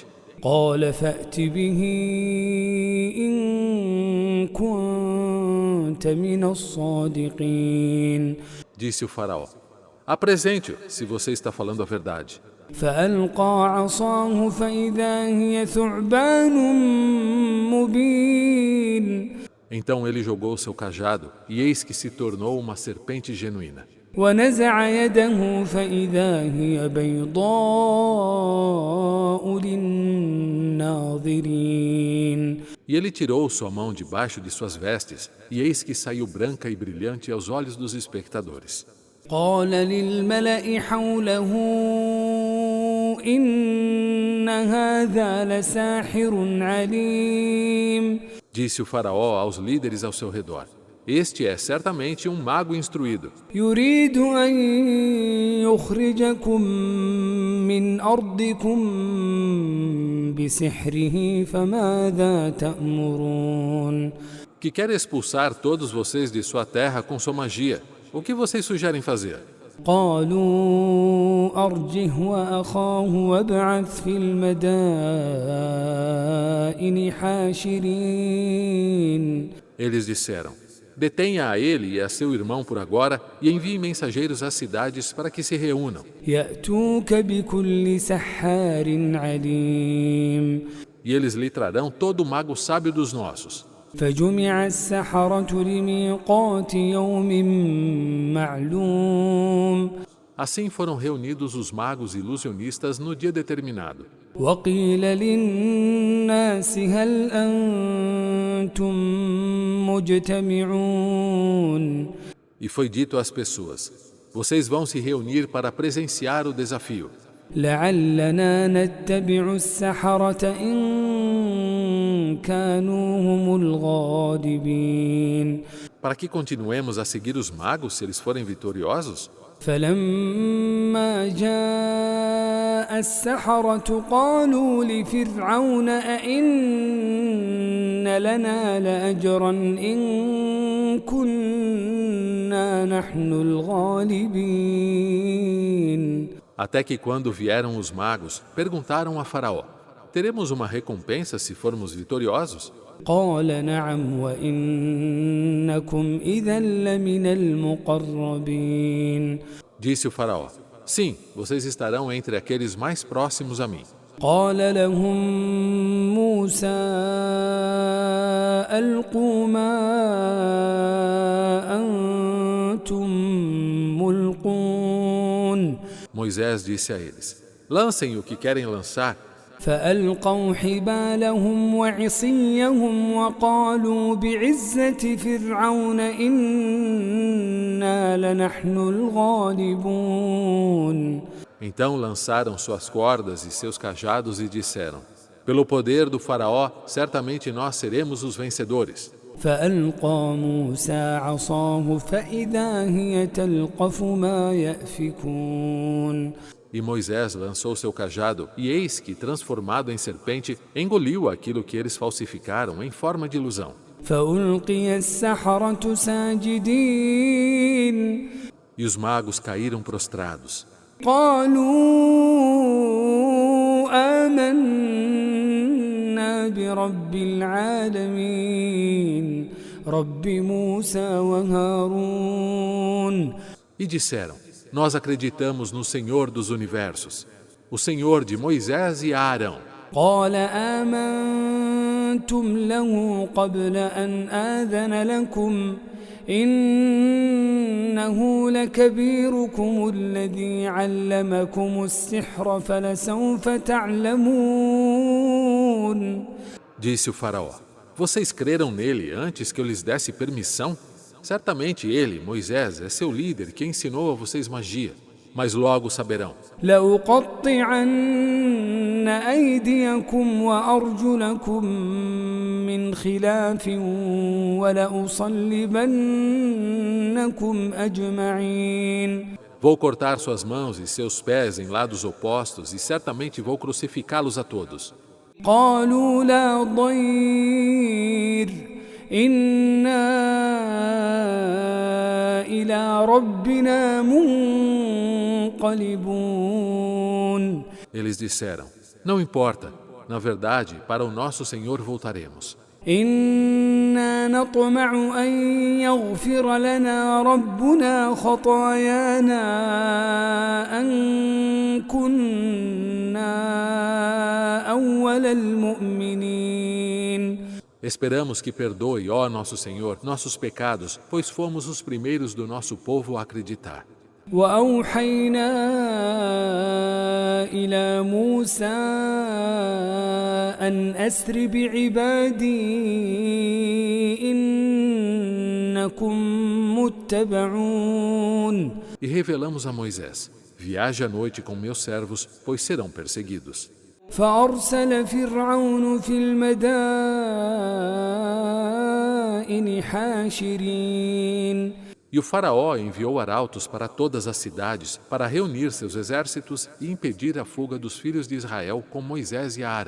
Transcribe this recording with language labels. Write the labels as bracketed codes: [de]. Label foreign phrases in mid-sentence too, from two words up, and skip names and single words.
[ar] قال فأت به إن كنت من الصادقين. [pt] Disse o faraó: Apresente-o, se você está falando a verdade. [ar] فألقى عصاه فإذا هي ثعبان مبين. [pt] Então ele jogou seu cajado, e eis que se tornou uma serpente genuína. [ar] ونزع يده فإذا هي بيضاء للناظرين. [pt] E ele tirou sua mão debaixo de suas vestes, e eis que saiu branca e brilhante aos olhos dos espectadores. [ar] قال للملأ حوله إن هذا لساحر عليم. [pt] Disse o faraó aos líderes ao seu redor: Este é certamente um mago instruído. [ar] يريد أن يخرجكم من أرضكم بسحره فماذا تأمرون. [pt] Que quer expulsar todos vocês de sua terra com sua magia. O que vocês sugerem fazer? [ar] قالوا أرجه وأخاه وابعث في المدائن حاشرين. [pt] Eles disseram: Detenha a ele e a seu irmão por agora e envie mensageiros às cidades para que se reúnam. [ar] يأتوك بكل سحار عليم. [pt] E eles lhe trarão todo o mago sábio dos nossos. [ar] فجمع السحرة لميقات يوم معلوم. [pt] Assim foram reunidos os magos ilusionistas no dia determinado. [ar] وقيل للناس هل أنتم مجتمعون. [pt] E foi dito às pessoas: Vocês vão se reunir para presenciar o desafio. [ar] لعلنا نتبع السحرة إن كانوا هم الغالبين. [pt] Para que continuemos a seguir os magos se eles forem vitoriosos? [ar] فلما جاء السحرة قالوا لفرعون أئن لنا لأجرا إن كنا إنا نحن الغالبين. [pt] Até que quando vieram os magos, perguntaram a Faraó: teremos uma recompensa se formos vitoriosos? [ar] قال نعم وإنكم إذا لمن المقربين. [pt] Disse o Faraó: sim, vocês estarão entre aqueles mais próximos a mim. [ar] قال لهم موسى ألقوا ما أنتم ملقون. [pt] Moisés disse a eles: lancem o que querem lançar. [ar] فألقوا حبالهم وعصيهم وقالوا بعزة فرعون إنا لنحن الغالبون. [pt] Então lançaram suas cordas e seus cajados e disseram: pelo poder do Faraó, certamente nós seremos os vencedores. [ar] فألقى موسى عصاه فإذا هي تلقف ما يأفكون. [pt] E Moisés lançou seu cajado, e eis que, transformado em serpente, engoliu aquilo que eles falsificaram em forma de ilusão. [ar] فألقي السحرة ساجدين. [pt] E os magos caíram prostrados. [ar] قالوا آمنا برب العالمين رب موسى وهارون. [pt] E disseram: nós acreditamos no Senhor dos universos, o Senhor de Moisés e Arão. [ar] قال آمنتم له قبل أن آذن لكم إنه لكبيركم الذي علمكم السحر فلسوف تعلمون. [pt] Disse o Faraó: vocês creram nele antes que eu lhes desse permissão? Certamente ele, Moisés, é seu líder que ensinou a vocês magia, mas logo saberão. [ar] لأقطعن أيديكم وأرجلكم من خلاف ولأصلبنكم أجمعين. [pt] Vou cortar suas mãos e seus pés em lados opostos e certamente vou crucificá-los a todos. [ar] قالوا لا ضير إنا إلى ربنا منقلبون. [pt] Eles disseram: não importa, na verdade, para o nosso Senhor voltaremos. [ar] إنا نطمع أن يغفر لنا ربنا خطايانا أن كنا أول المؤمنين. [pt] Esperamos que perdoe, ó nosso Senhor, nossos pecados, pois fomos os primeiros do nosso povo a acreditar. [ar] وأوحينا إلى موسى أن أسر بعبادي إنكم متبعون. [pt] E revelamos a Moisés: viaje à noite com meus servos, pois serão perseguidos. [ar] فأرسل فرعون في المدائن حاشرين. [pt] E o Faraó enviou arautos para todas as cidades para reunir seus exércitos e impedir a fuga dos filhos de Israel com Moisés e Arão.